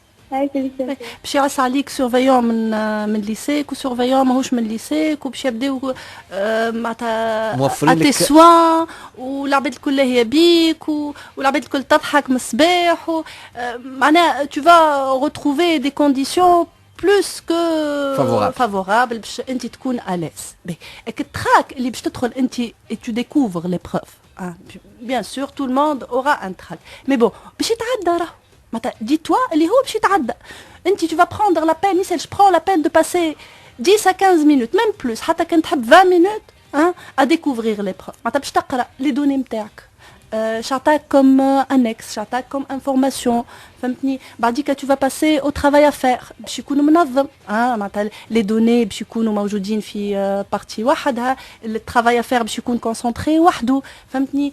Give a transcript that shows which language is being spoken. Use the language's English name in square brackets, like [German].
[Arabic] باش يعس عليك سورفيون من ليسيك وسورفيون ماهوش من ليسيك وباش يبداو معناتها موفرين لك سوان والعباد الكل هي بيك والعباد الكل تضحك من الصباح معناها [French] tu vas retrouver des conditions plus que favorable [Arabic] باش انت تكون اليس. التراك اللي باش تدخل انت [French] et tu découvres l'épreuve bien sûr tout le monde aura un trac mais bon [Arabic] باش يتعدى راه معناتها [French] dis-toi [Arabic] اللي هو باش يتعدى. [French] انت tu vas prendre la peine مثلا je prends la peine de passer 10 à 15 minutes même plus [Arabic] حتى كان تحب [French] 20 minutes à découvrir l'épreuve [Arabic] معناتها باش تقرا [French] les données [Arabic] نتاعك شعطاك [French] comme annexe شعطاك comme information [Arabic] فهمتني. بعديك [French] tu vas passer au travail à faire [Arabic] باش يكونوا منظم معناتها [French] les données [Arabic] باش يكونوا موجودين في بارتي وحدها الترافاي à faire باش يكون concentré وحده فهمتني.